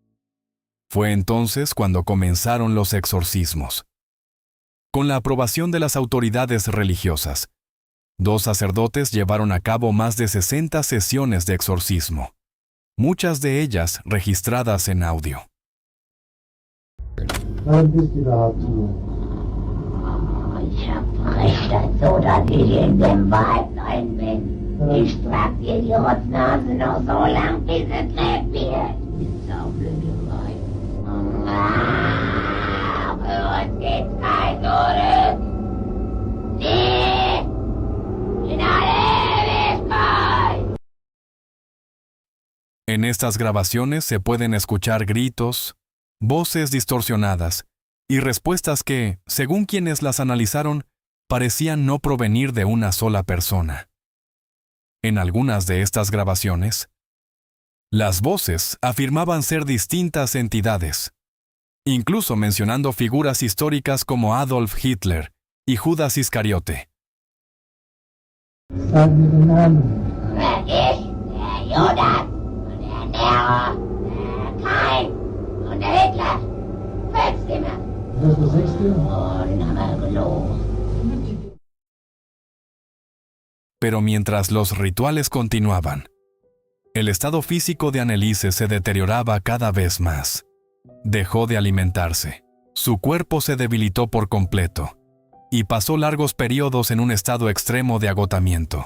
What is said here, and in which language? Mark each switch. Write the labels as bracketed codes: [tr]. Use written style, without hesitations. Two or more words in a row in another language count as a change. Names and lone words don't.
[es] Fue entonces cuando comenzaron los exorcismos. Con la aprobación de las autoridades religiosas, 2 sacerdotes llevaron a cabo más de 60 sesiones de exorcismo, muchas de ellas registradas en audio. [de] Ich hab recht dazu, dass ich in dem Wald rein bin. Ich trag dir die Rotznase noch so lang, bis es lebt wird. Die Saublöderei. Für uns geht's kein Zurück. Nee! In alle Ewigkeit! [es] En estas grabaciones se pueden escuchar gritos, voces distorsionadas y respuestas que, según quienes las analizaron, parecían no provenir de una sola persona. En algunas de estas grabaciones, las voces afirmaban ser distintas entidades, incluso mencionando figuras históricas como Adolf Hitler y Judas Iscariote. [de] Ich, der Judas und der Nero, der Kain und der Hitler. Fettstimme. Das ist der 6. Oh, den haben wir gelogen. [es] Pero mientras los rituales continuaban, el estado físico de Anneliese se deterioraba cada vez más. Dejó de alimentarse, su cuerpo se debilitó por completo y pasó largos periodos en un estado extremo de agotamiento.